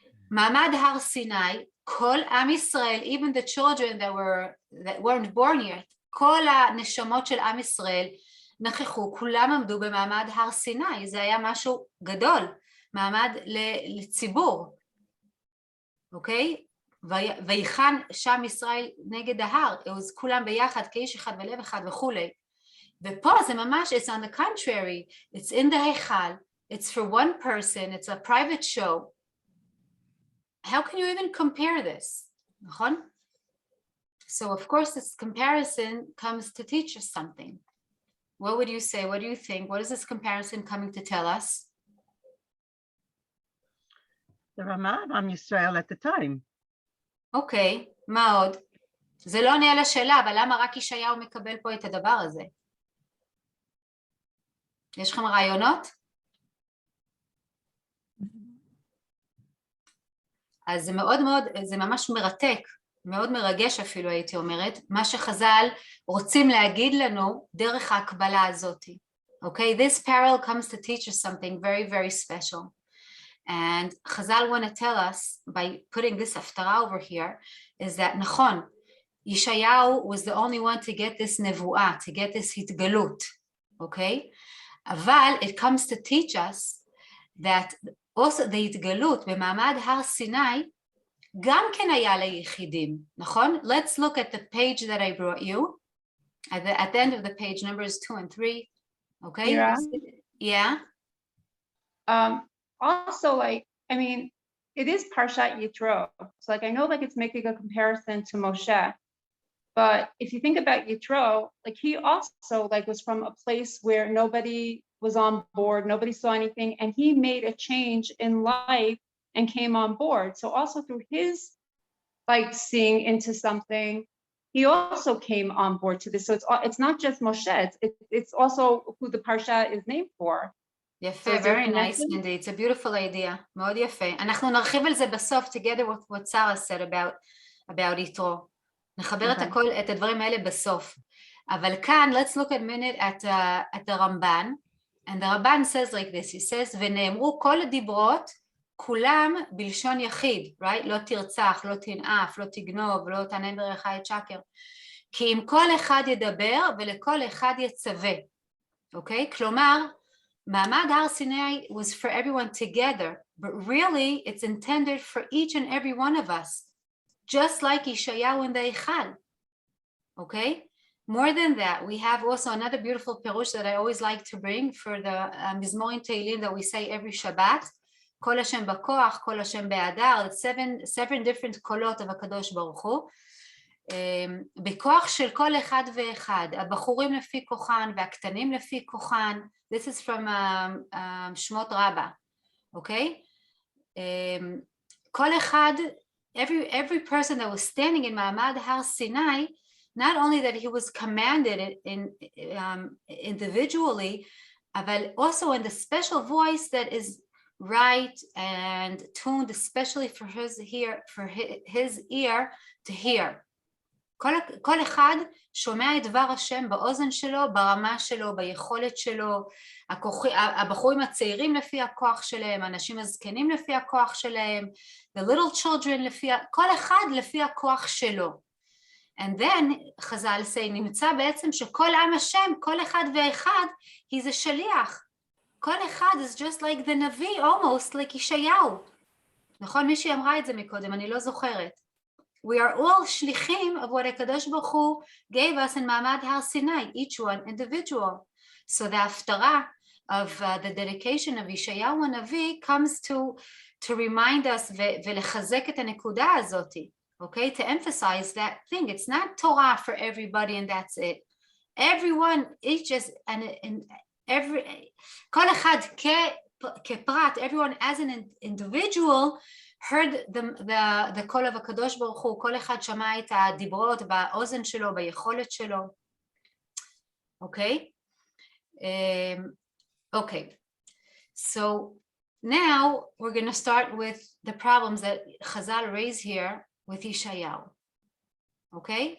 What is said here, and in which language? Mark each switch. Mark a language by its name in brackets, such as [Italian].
[Hebrew] מעמד הר סיני, כל עם ישראל, [English] even the children that weren't born yet, [Hebrew] כל הנשמות של עם ישראל נכחו, כולם עמדו במעמד הר סיני, זה היה משהו גדול, מעמד לציבור. אוקיי? ויחן שם ישראל נגד ההר, אז כולם ביחד כאיש אחד בלב אחד וכולי. ופה זה ממש, [English] it's on the contrary, it's in the היכל, it's for one person, it's a private show. How can you even compare this? נכון? So of course this comparison comes to teach us something. What would you say? What do you think? What is this comparison coming to tell us? The Ramah of Am Yisrael at the time. [Hebrew] אוקיי, מה עוד? זה לא עונה על השאלה, אבל למה רק ישעיהו מקבל פה את הדבר הזה? יש לכם רעיונות? אז זה מאוד מאוד, זה ממש מרתק מאוד מרגש אפילו הייתי אומרת, מה שחז"ל רוצים להגיד לנו דרך ההקבלה הזאת. [English] Okay, this parallel comes to teach us something very, very special. And Chazal want to tell us, by putting this הפטרה over here, is that נכון, Yeshayahu was the only one to get this nevuah, to get this התגלות, okay? [Hebrew] אבל [English] it comes to teach us that also the [Hebrew] התגלות במעמד הר סיני גם כן היה ליחידים, נכון? [English] Let's look at the page that I brought you, at the end of the page, numbers 2 and 3, okay? Shira? Yeah? Also, like, I mean, it is Parshat Yitro. So, like, I know, like, it's making a comparison to Moshe. But if you think about Yitro, like, he also, like, was from a place where nobody was on board, nobody saw anything, and he made a change in life and came on board. So also through his, like, seeing into something, he also came on board to this. So it's not just Moshe, it's also who the Parsha is named for. [Hebrew] יפה, [English] very nice indeed, it's a beautiful idea, [Hebrew] מאוד יפה. אנחנו נרחיב על זה בסוף, [English] together with what Sarah said about יתרו. [Hebrew] נחבר את הדברים האלה בסוף. אבל כאן, [English] let's look a minute at the Ramban, and the Ramban says like this, he says, [Hebrew] ונאמרו כל הדיברות, כולם בלשון יחיד, [English] right? [Hebrew] לא תרצח, לא תנאף, לא תגנוב, לא תענה ברך את שקר. כי אם כל אחד ידבר ולכל אחד יצווה, אוקיי? כלומר, מעמד הר סיני [English] was for everyone together, but really it's intended for each and every one of us, just like Yeshayahu in the Eichal, okay? More than that, we have also another beautiful perush that I always like to bring for the Mizmorim Teilim that we say every Shabbat, Kol Hashem B'koach, Kol Hashem Be'adar, seven different kolot of HaKadosh Baruch Hu, [Hebrew] בכוח של כל אחד ואחד, הבחורים לפי כוחן [English] והקטנים לפי כוחן, this is from שמות רבה, okay? [Hebrew] כל אחד, [English] every person that was standing in מעמד הר סיני, not only that he was commanded individually, but also in the special voice that is right and tuned especially for his ear to hear. [Hebrew] כל אחד שומע את דבר השם באוזן שלו, ברמה שלו, ביכולת שלו, הבחורים הצעירים לפי הכוח שלהם, האנשים הזקנים לפי הכוח שלהם, [English] the little children [Hebrew] כל אחד לפי הכוח שלו. [English] And then [Hebrew] חז"ל say, נמצא בעצם שכל עם השם, כל אחד ואחד, [English] he's a [Hebrew] שליח. כל אחד [English] is just like the נביא, almost like ישעיהו. [Hebrew] נכון? מישהי אמרה את זה מקודם, אני לא זוכרת. [English] We are all shlichim of what HaKadosh Baruch Hu gave us in Ma'amad Har Sinai, each one individual. So the Haftarah of the dedication of Yeshayahu Navi comes to remind us [Hebrew] ולחזק את הנקודה הזאת, [English] okay? To emphasize that thing. It's not Torah for everybody and that's it. Everyone, each is, and every, [Hebrew] כל אחד כפרט, [English] everyone as an individual, heard the call of [Hebrew] הקדוש ברוך הוא, כל אחד שמע את הדיברות באוזן שלו, ביכולת שלו, okay? [English] Okay, so now we're going to start with the problems that Chazal raise here with Yeshayahu, okay?